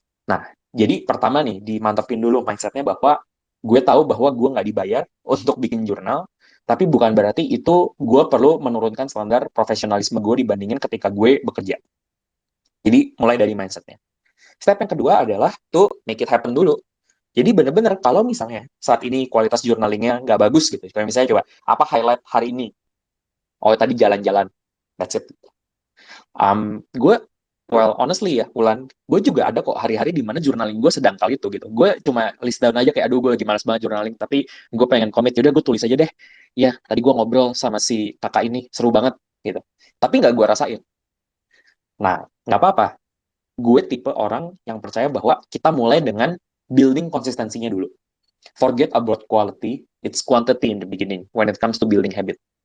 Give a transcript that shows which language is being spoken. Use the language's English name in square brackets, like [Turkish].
[Indonesian] Nah, jadi pertama nih, dimantapin dulu mindsetnya bahwa gue tahu bahwa gue nggak dibayar untuk bikin jurnal, tapi bukan berarti itu gue perlu menurunkan standar profesionalisme gue dibandingin ketika gue bekerja. Jadi mulai dari mindsetnya. Step yang kedua adalah [English] to make it happen [Indonesian] dulu. Jadi bener-bener kalau misalnya saat ini kualitas journalingnya nggak bagus gitu, kayak misalnya coba apa highlight hari ini? Oh tadi jalan-jalan, [English] that's it. [Indonesian] Gue [English] well honestly [Indonesian] ya, Ulan, gue juga ada kok hari-hari di mana journaling gue sedangkal itu gitu. Gue cuma [English] list down [Indonesian] aja kayak aduh gue lagi malas banget journaling, tapi gue pengen commit, yaudah gue tulis aja deh. Ya tadi gue ngobrol sama si kakak ini seru banget gitu. Tapi nggak gue rasain. Nah nggak apa-apa. Gue tipe orang yang percaya bahwa kita mulai dengan building konsistensinya dulu. [English] Forget about quality, it's quantity in the beginning when it comes to building habit.